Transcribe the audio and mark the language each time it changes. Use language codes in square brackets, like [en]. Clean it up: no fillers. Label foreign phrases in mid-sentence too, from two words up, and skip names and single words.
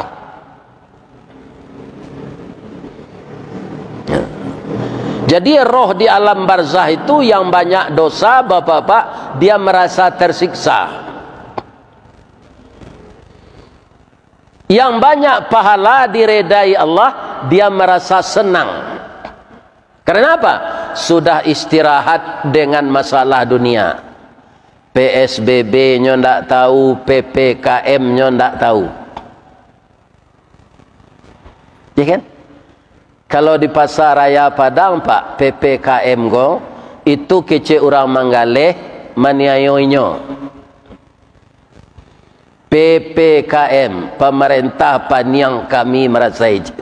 [id] Jadi roh di alam barzah itu yang banyak dosa, bapak-bapak, dia merasa tersiksa. Yang banyak pahala diredai Allah, dia merasa senang. Karena apa? Sudah istirahat dengan masalah dunia. [min] PSBB nyo ndak tahu, PPKM nyo ndak tahu. [id] Ya kan? [min] Kalau di pasar raya Padang, Pak, PPKM go, itu kece orang manggaleh maniayoinyo. PPKM, pemerintah paniang kami merasai.